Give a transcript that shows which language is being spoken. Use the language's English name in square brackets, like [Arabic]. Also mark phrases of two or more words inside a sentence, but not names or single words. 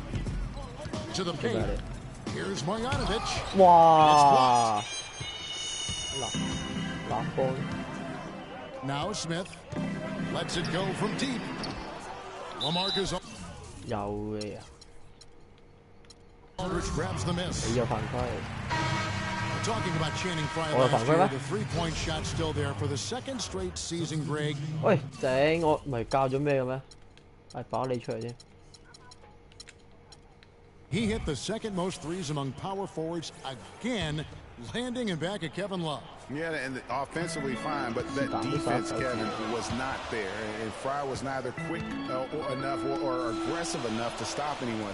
[English] To the paint. Here's Marjanovic. Wow. Now Smith lets it go from deep. LaMarcus Aldridge grabs the miss. [Cantonese] 你有犯規。 [English] Talking about Channing Frye last year, the three-point shot still there for the second straight season, Greg. [Cantonese] 喂，整我唔係教咗咩嘅咩？係爆你出嚟先。 [English] He hit the second most threes among power forwards again, landing and back at Kevin Love. Yeah, and offensively fine, but that defense, Kevin, was not there. And Frye was neither quick enough or aggressive enough to stop anyone.